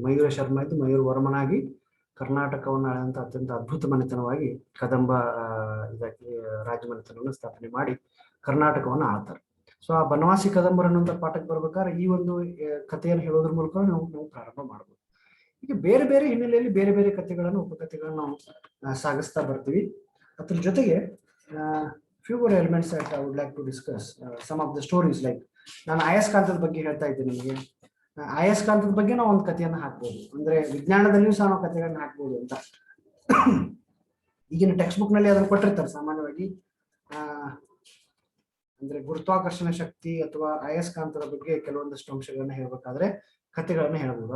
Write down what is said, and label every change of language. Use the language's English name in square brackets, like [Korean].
[Kannada] ಮಯೂರ ಶರ್ಮಾ ಇದ್ದು ಮಯೂರ ವರ್ಮನಾಗಿ ಕರ್ನಾಟಕವನ್ನು ಆಳಿದಂತ ಅತ್ಯಂತ ಅದ್ಭುತ ಮನೆತನವಾಗಿ ಕದಂಬ ಇದಕ್ಕೆ ರಾಜಮನೆತನವನ್ನು ಸ್ಥಾಪನೆ ಮಾಡಿ ಕರ್ನಾಟಕವನ್ನು ಆಳ್ತಾರೆ. ಸೊ ಆ ಬನವಾಸಿ ಕದಂಬರು ಅನ್ನುವಂಥ ಪಾಠಕ್ಕೆ ಬರ್ಬೇಕಾದ್ರೆ ಈ ಒಂದು ಕಥೆಯನ್ನು ಹೇಳೋದ್ರ ಮೂಲಕ ನಾವು ಪ್ರಾರಂಭ ಮಾಡ್ಬೋದು. ಈಗ ಬೇರೆ ಬೇರೆ ಹಿನ್ನೆಲೆಯಲ್ಲಿ ಬೇರೆ ಬೇರೆ ಕಥೆಗಳನ್ನು ಉಪಕಥೆಗಳನ್ನು ನಾವು ಸಾಗಿಸ್ತಾ ಬರ್ತೀವಿ. ಅದ್ರ ಜೊತೆಗೆ [English] few more elements that I would like to discuss. Some of the stories, like [Kannada] ನಾನು ಅಯಸ್ಕಾಂತದ ಬಗ್ಗೆ ಹೇಳ್ತಾ ಇದ್ದೀನಿ ನಿಮಗೆ. ಅಯಸ್ಕಾಂತದ ಬಗ್ಗೆ ನಾವು ಒಂದು ಕಥೆಯನ್ನು ಹಾಕ್ಬೋದು, ಅಂದ್ರೆ ವಿಜ್ಞಾನದಲ್ಲಿಯೂ ಸಹ ನಾವು ಕಥೆಗಳನ್ನ ಹಾಕ್ಬೋದು ಅಂತ. ಈಗಿನ ಟೆಕ್ಸ್ಟ್ ಬುಕ್ ನಲ್ಲಿ ಅದನ್ನು ಕೊಟ್ಟಿರ್ತಾರೆ ಸಾಮಾನ್ಯವಾಗಿ. ಅಂದ್ರೆ ಗುರುತ್ವಾಕರ್ಷಣ ಶಕ್ತಿ ಅಥವಾ ಅಯಸ್ಕಾಂತದ ಬಗ್ಗೆ ಕೆಲವೊಂದಷ್ಟು ಅಂಶಗಳನ್ನ ಹೇಳ್ಬೇಕಾದ್ರೆ ಕಥೆಗಳನ್ನ ಹೇಳ್ಬೋದು.